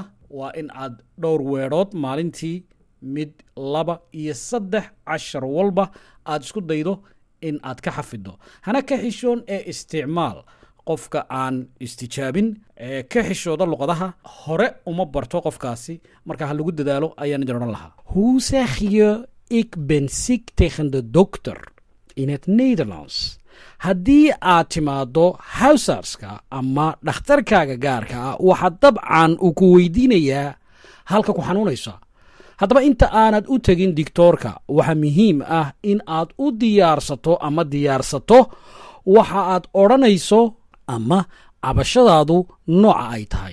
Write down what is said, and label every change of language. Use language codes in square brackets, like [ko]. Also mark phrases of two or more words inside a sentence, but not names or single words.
[so] waa in aad dhowr weedhood maalintii mid 2 iyo 3 cashar walba aad isku daydo in aad ka xafido. hana ka xishoon ee isticmaal qofka aan istijaabin ee ka xishooda luqadaha hore uma barto qofkaasi marka ha lagu dadaalo ayaan idin lahaa. [nl] Hoe zeg je ik ben ziek tegen de dokter in het Nederlands? [so] haddii aad timaado huisartska ama dhakhtarkaaga gaarka ah waxa dabcan uu ku weydiinayaa halka ku xanuunaysa. haddaba inta aanad u tagin digtoorka waxa muhiim ah in aad u diyaarsato waxa aad odhanayso ama cabashadaadu nooca ay tahay.